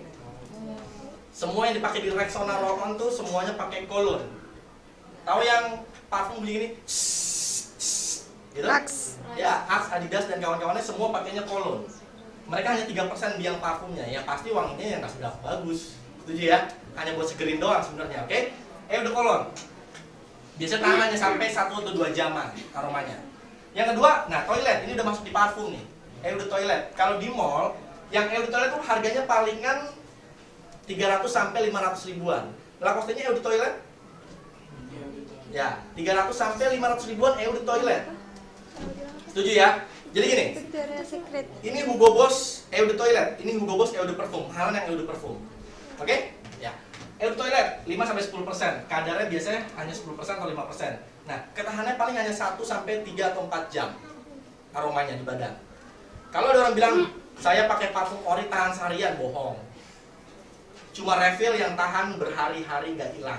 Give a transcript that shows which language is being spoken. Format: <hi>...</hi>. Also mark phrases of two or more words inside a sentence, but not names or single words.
<id>Semua yang dipakai di Rexona Roll-On tuh semuanya pakai Cologne. Tahu yang parfum begini? Gitu? Axe. Ya, Axe, Adidas dan kawan-kawannya semua pakainya Cologne. Mereka hanya 3% biang parfumnya. Yang pasti wanginya yang nggak seberapa bagus. Setuju ya? Hanya buat segerin doang sebenarnya, oke?</id> <fr>Eau de Cologne.</fr> <id>Biasanya tahan hanya sampai 1 atau 2 jaman aromanya. Yang kedua, nah toilet ini udah masuk di parfum nih.</id> <fr>Eau de Toilette.</fr> <id>Kalau di mall, yang</id> <fr>Eau de Toilette</fr> <id>tuh harganya palingan 300 sampai 500 ribuan.</id> <fr>Lacoste-nya Eau de Toilette?</fr> <id>Ya, 300 sampai 500 ribuan</id> <fr>Eau de Toilette.</fr> <id>Setuju ya? Jadi gini, Victoria's Secret. ini Hugo Boss</id> <fr>Eau de Toilette,</fr> <id>ini Hugo Boss</id> <fr>Eau de Parfum,</fr> <id>hal yang</id> <fr>Eau de Parfum.</fr> <id>Oke? Ya.</id> <fr>Eau de Toilette 5-10%,</fr> <id>kadarnya biasanya hanya 10% atau 5%. Nah, ketahanannya paling hanya 1 sampai 3 atau 4 jam aromanya di badan. Kalau ada orang bilang, saya pakai parfum ori tahan seharian, bohong. Cuma refill yang tahan berhari-hari nggak hilang.</id>